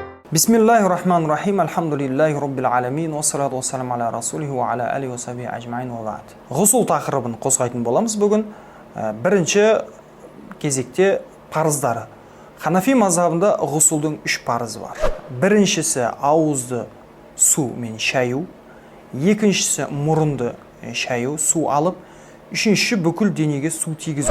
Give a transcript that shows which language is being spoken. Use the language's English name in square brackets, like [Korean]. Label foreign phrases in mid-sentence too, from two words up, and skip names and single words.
[Arabic] بسم الله الرحمن الرحيم. الحمد لله رب العالمين. والصلاة والسلام على رسوله وعلى آله وصحبه أجمعين وبعد. [Kazakh] Ғусул тақырыбын қозғайтын боламыз бүгін. Бірінші кезекте парыздары. Ханафи мазхабында ғусулдың 3 парызы бар. Біріншісі ауызды сумен шаю, екіншісі мұрынды шаю, су алып, үшінші бүкіл денеге су тигізу.